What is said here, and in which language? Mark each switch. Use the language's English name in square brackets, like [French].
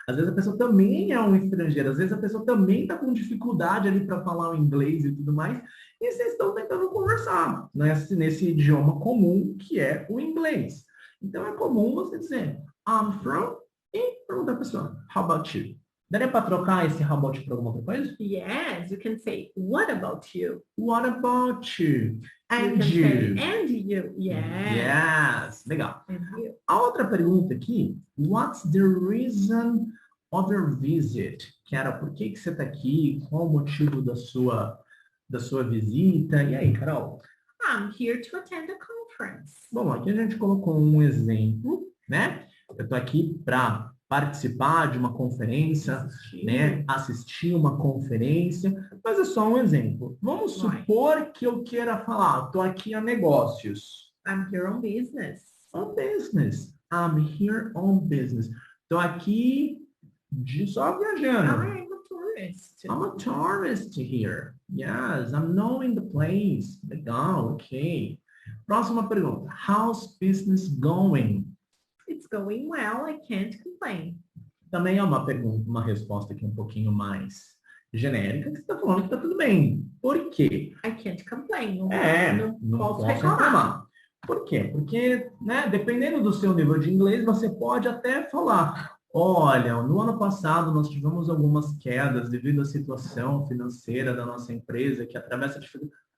[Portuguese] Às vezes a pessoa também é um estrangeiro. Às vezes a pessoa também está com dificuldade ali para falar o inglês e tudo mais. E vocês estão tentando conversar nesse idioma comum que é o inglês. Então é comum você dizer [English] I'm from [Portuguese] e perguntar a pessoa [English] how about you? [Portuguese] Daria para trocar esse [English] how about you [Portuguese] por alguma outra coisa? [English] Yes, you can say, what about you? What about you? And you? you? Say, and you, yes. [Portuguese] Yes, legal. [English] And you. [Portuguese] A outra pergunta aqui, [English] what's the reason of your visit? [Portuguese] Que era, por que você está aqui? Qual o motivo da sua visita? E aí, Carol? [English] I'm here to attend a conference. [Portuguese] Bom, aqui a gente colocou um exemplo, né? Eu estou aqui para participar de uma conferência, né? Assistir uma conferência, mas é só um exemplo. Vamos supor que eu queira falar, estou aqui a negócios. [English] I'm here on business. On business. I'm here on business. [Portuguese] Estou aqui só viajando. [English] I'm a tourist. I'm a tourist here. Yes, I'm knowing the place. [Portuguese] Legal, ok. Próxima pergunta. [English] How's business going? It's going well, I can't complain. [Portuguese] Também é uma pergunta, uma resposta aqui um pouquinho mais genérica, que você está falando que está tudo bem. Por quê? I can't complain. Não posso reclamar. Por quê? Porque, né, dependendo do seu nível de inglês, você pode até falar Olha, no ano passado nós tivemos algumas quedas devido à situação financeira da nossa empresa que atravessa dificuldades.